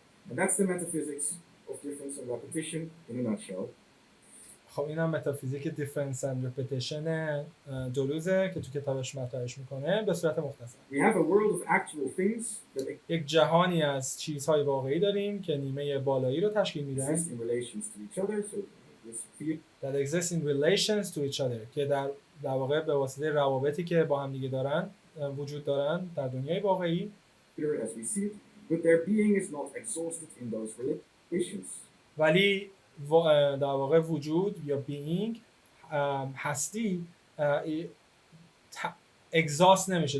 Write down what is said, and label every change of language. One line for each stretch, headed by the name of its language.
English: And that's the metaphysics of difference and repetition in a nutshell.
Persian: خب این هم متافیزیک دیفرنس اند رپتیشن دلوزه که تو کتابش مطرحش میکنه به صورت مختصر.
English: We have a world of actual things that
Persian: یک جهانی از چیزهای واقعی داریم که نیمه بالایی رو تشکیل میدن.
English: exist in relations to each other, so this field that exist in relations to each other
Persian: که در واقع به واسطه روابطی که با هم دیگه دارن وجود دارن در دنیای واقعی.
English: as we see it, but their being is not exhausted in those relations.
Persian: ولی در واقع وجود یا بینگ، هستی اگزاست نمیشه.